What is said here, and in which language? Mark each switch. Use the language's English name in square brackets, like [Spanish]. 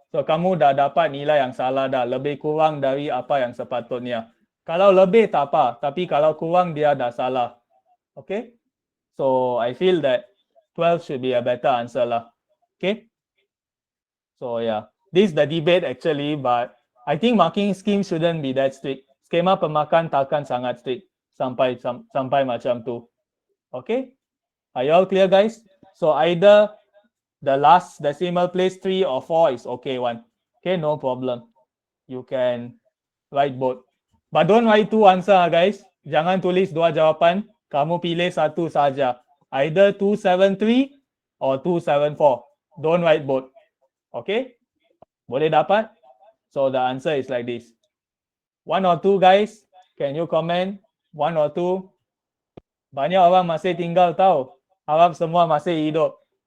[Malay] So kamu dah dapat nilai yang salah dah, lebih kurang dari apa yang sepatutnya. Kalau lebih tak apa, tapi kalau kurang dia dah salah. Okay? [English] So I feel that 12 should be a better answer lah. Okay? So yeah, this is the debate actually, but I think marking scheme shouldn't be that strict. [Malay] Skema pemakan takkan sangat strict sampai macam tu. Okay? [English] Are you all clear, guys? So either the last decimal place 3 or 4 is okay one. Okay, no problem. You can write both. But don't write two answer, guys. [Malay] Jangan tulis dua jawapan. Kamu pilih satu saja. [English] Either 273 or 274. Don't write both. Okay? [Malay] Boleh dapat? [English] So the answer is like this. 1 or 2, guys. Can you comment? 1 or 2. [Malay] Banyak orang masih tinggal tahu. Harap semua masih hidup.